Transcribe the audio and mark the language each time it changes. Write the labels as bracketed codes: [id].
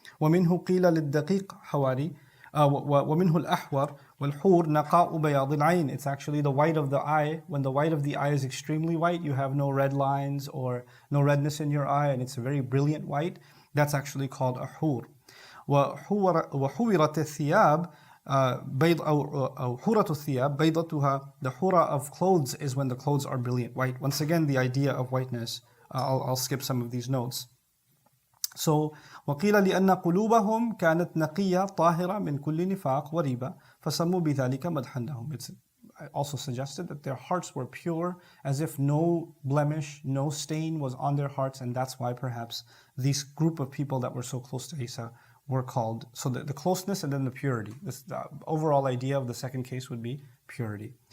[ar] وَمِنْهُ قِيلَ لِلدَّقِيقِ حَوَارِي وَمِنْهُ الْأَحْوَرِ وَالْحُورِ نَقَاءُ بَيَاضِ الْعَيْنِ. [en] It's actually the white of the eye. When the white of the eye is extremely white, you have no red lines or no redness in your eye, and it's a very brilliant white. That's actually called a hur. [ar] وحورت الثياب بيض أو حورة الثياب بيضتها. [en] The hura of clothes is when the clothes are brilliant white. Once again, the idea of whiteness. I'll skip some of these notes. [ar] So وقيل لأن قلوبهم كانت نقية طاهرة من كل نفاق وريبة فسموا بذلك مدحا لهم. [en] It's also suggested that their hearts were pure, as if no blemish, no stain was on their hearts, and that's why perhaps this group of people that were so close to Isa were called. So the closeness and then the purity. The overall idea of the second case would be purity.